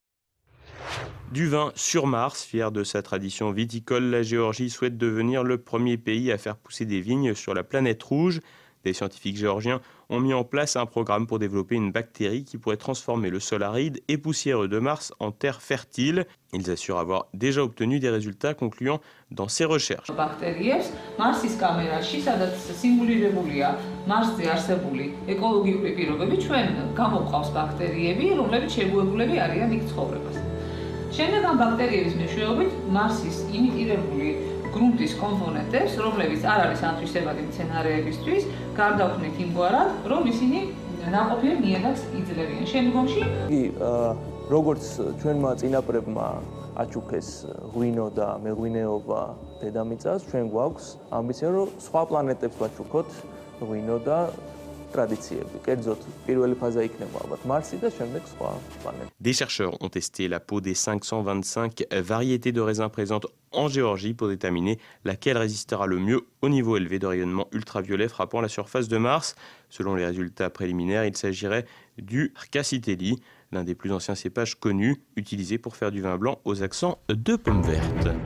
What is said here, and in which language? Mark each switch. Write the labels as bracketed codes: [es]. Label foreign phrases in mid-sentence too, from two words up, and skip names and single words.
[fr] Du vin sur Mars, fier de sa tradition viticole, la Géorgie souhaite devenir le premier pays à faire pousser des vignes sur la planète rouge. Des scientifiques géorgiens ont mis en place un programme pour développer une bactérie qui pourrait transformer le sol aride et poussiéreux de Mars en terre fertile. Ils assurent avoir déjà obtenu des résultats concluants dans ces recherches. [ka] შემდეგ ამ ბაქტერიების მეშვეობით მარსის იმიტირებული გრუნტის კომპონენტებს, რომლებიც არ არის ანთვისებადი მცენარეებისთვის, გარდაუქმნით იმგვარად, რომ ისინი ნაყოფიერ ნიადაგს იძლევიან. შემდგომში როგორც ჩვენმა წინაპრებმა აჩუქეს ღვინო და მეღვინეობა დედამიწას, ჩვენ გვაქვს ამბიცია, რომ სხვა პლანეტებს ვაჩუქოთ ღვინო და [fr] Des chercheurs ont testé la peau des 525 variétés de raisins présentes en Géorgie pour déterminer laquelle résistera le mieux au niveau élevé de rayonnement ultraviolet frappant la surface de Mars. Selon les résultats préliminaires, il s'agirait du Arcacitelli, l'un des plus anciens cépages connus, utilisés pour faire du vin blanc aux accents de pommes vertes.